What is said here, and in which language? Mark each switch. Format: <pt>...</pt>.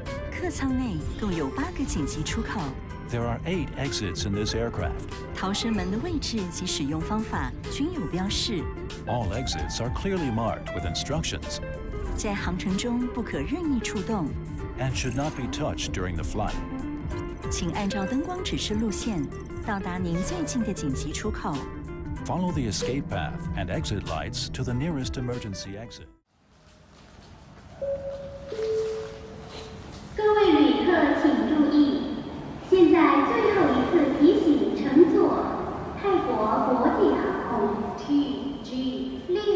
<zh>客舱内共有8个紧急出口。</zh> <en>There are 8 exits in this aircraft.</en> <zh>逃生门的位置及使用方法均有标示。</zh> <en>All exits are clearly marked with instructions.</en> <zh>在航程中不可任意触动。</zh> <en>And should not be touched during the flight.</en> <zh>请按照灯光指示路线，到达您最近的紧急出口。</zh> <en>Follow the escape path and exit lights to the nearest emergency exit.</en> <zh>各位旅客请注意，现在最后一次提醒乘坐泰国国际航空 TG63。</zh>